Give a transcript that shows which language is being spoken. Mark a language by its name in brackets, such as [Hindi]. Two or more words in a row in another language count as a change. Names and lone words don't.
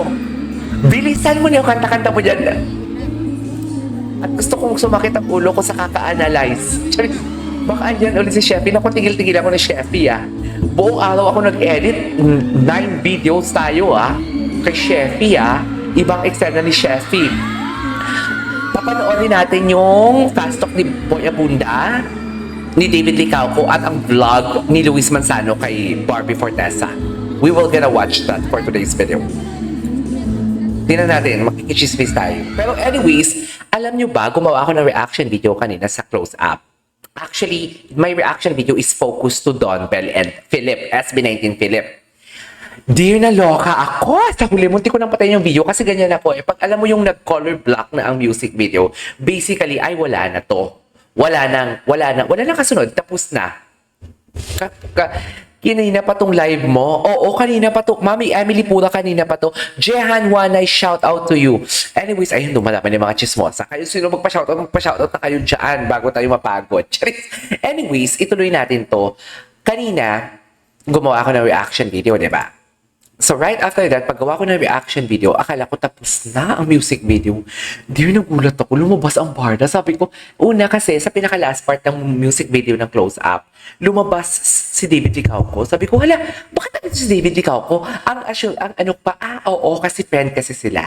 [Filipino] Bilisan mo na yung kanta-kanta mo dyan. At gusto kong sumakit ang ulo ko sa kaka-analyze. Charis. Baka andyan ulit si Sheffy. Naku, tigil-tigil ako ni Sheffy, ah. Buong araw ako nag-edit. 9 videos tayo, ah. Kay Sheffy, ah. Ibang eksena ni Sheffy. Papanoorin natin yung fast talk ni Boy Abunda, ni David Licauco, at ang vlog ni Luis Manzano kay Barbie Fortesa. [English] We will gonna watch that for today's video. [Filipino] Tingnan natin, makikichismis tayo. Pero anyways, alam nyo ba, gumawa ako ng [English] reaction video [Filipino] kanina sa close-up. [English] Actually, my reaction video is focused to Don Bell and Philip, SB19 Philip. Dear, [Filipino] naloka ako. Sa huli, munti ko nang patayin yung video kasi ganyan ako. Pag alam mo yung nag- [English] color block [Filipino] na ang [English] music video, [Filipino] basically, ay wala na to. Wala nang kasunod. Tapos na. Kanina pa tong live mo. Oo, kanina pa to. Mami Emily Pura, kanina pa to. [English] Jehan Wanay, shout out to you. Anyways, [Filipino] ayun, dumalaman yung mga chismosa. Kayo sino magpa-shoutout na kayo dyan bago tayo mapagod. Charis. Anyways, ituloy natin to. Kanina, gumawa ako ng [English] reaction video, [Filipino] di ba? [English] So right after that, [Filipino] paggawa ko ng [English] reaction video, [Filipino] akala ko tapos na ang [English] music video. [Filipino] Di nagulat ako, lumabas ang barda. Sabi ko, una kasi sa pinaka-last part ng [English] music video [Filipino] ng Close Up, lumabas si David Licauco. Sabi ko, hala, bakit natin si David Licauco? Ang ano pa, oo, kasi friend kasi sila.